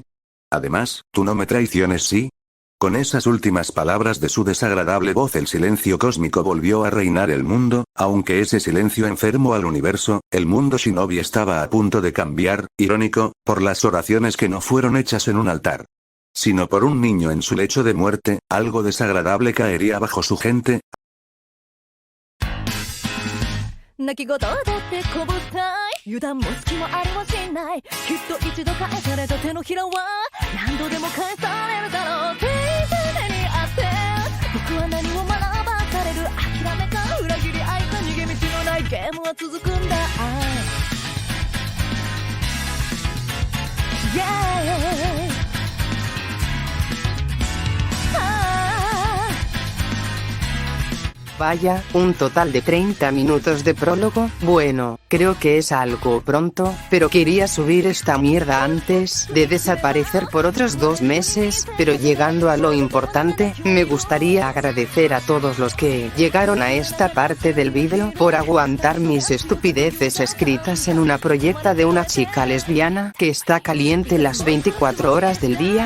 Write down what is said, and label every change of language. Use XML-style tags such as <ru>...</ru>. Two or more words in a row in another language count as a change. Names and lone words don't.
<es>Además, tú no me traiciones, ¿sí? Con esas últimas palabras de su desagradable voz el silencio cósmico volvió a reinar el mundo, aunque ese silencio enfermó al universo. El mundo Shinobi estaba a punto de cambiar, irónico, por las oraciones que no fueron hechas en un altar, sino por un niño en su lecho de muerte. Algo desagradable caería bajo su gente.</es> <ja>泣き言だってこぼしたい油断も隙もありはしないきっと一度返された手のひらは何度でも返されるだろうって常にあって僕は何を学ばされる諦めか裏切り愛か逃げ道のないゲームは続くんだ Yeah</ja> <es>Vaya, un total de 30 minutos de prólogo. Bueno, creo que es algo pronto, pero quería subir esta mierda antes de desaparecer por otros 2 meses, pero llegando a lo importante, me gustaría agradecer a todos los que llegaron a esta parte del vídeo por aguantar mis estupideces escritas en una proyecta de una chica lesbiana que está caliente las 24 horas del día.</es>